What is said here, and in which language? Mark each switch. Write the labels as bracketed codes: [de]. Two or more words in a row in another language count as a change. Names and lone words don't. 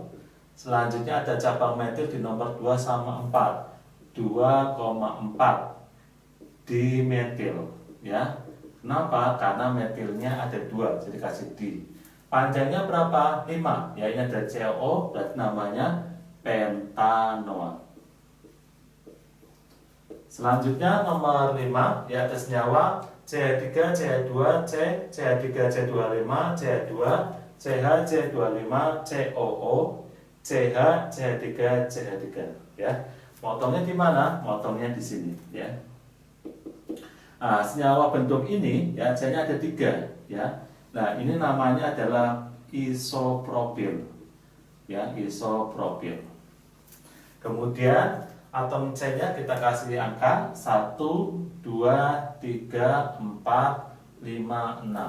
[id] Selanjutnya ada cabang metil di nomor 2 sama 4, 2,4 dimetil ya. Kenapa? Karena metilnya ada 2, jadi kasih di. Panjangnya berapa? 5 ya, ini ada COO, berarti namanya pentanoat. Selanjutnya nomor 5 ya, ada senyawa CH3, CH2, C, CH3, C25, CH2, CH, C25, COO, CH, CH3, CH3 ya. Motongnya di mana? Motongnya di sini ya. Senyawa bentuk ini ya, C-nya ada 3 ya. Nah, ini namanya adalah isopropil ya, isopropil. Kemudian atom C-nya kita kasih angka 1, 2, 3, 4, 5, 6.